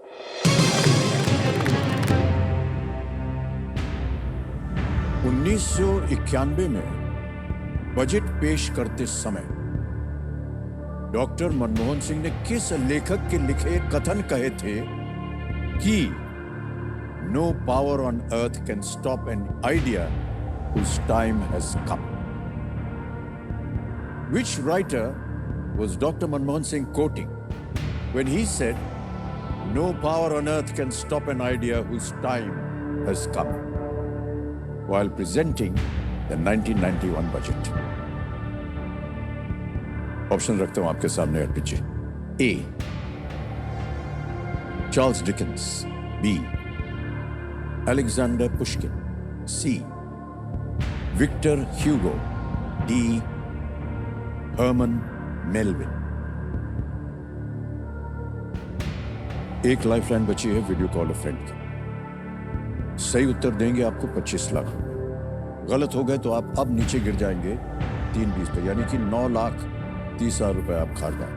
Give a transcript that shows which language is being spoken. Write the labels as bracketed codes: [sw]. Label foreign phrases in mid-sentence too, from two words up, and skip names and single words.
[hi] 1991 में बजट पेश करते समय डॉक्टर मनमोहन सिंह ने किस लेखक के लिखे कथन कहे थे कि [en] No power on earth can stop an idea whose time has come? Which writer was Dr. Manmohan Singh quoting when he said, No power on earth can stop an idea whose time has come. While presenting the 1991 budget. [hi] ऑप्शन रखता हूं आपके सामने अर्पित जी. [en] A. Charles Dickens. B. Alexander Pushkin. C. Victor Hugo. D. Herman Melville. [hi] एक लाइफलाइन बची है [en] video call a friend [hi] की. सही उत्तर देंगे आपको 25 लाख. गलत हो गए तो आप अब नीचे गिर जाएंगे 3-20 पे, यानी कि 9,30,000 रुपए आप खार गए.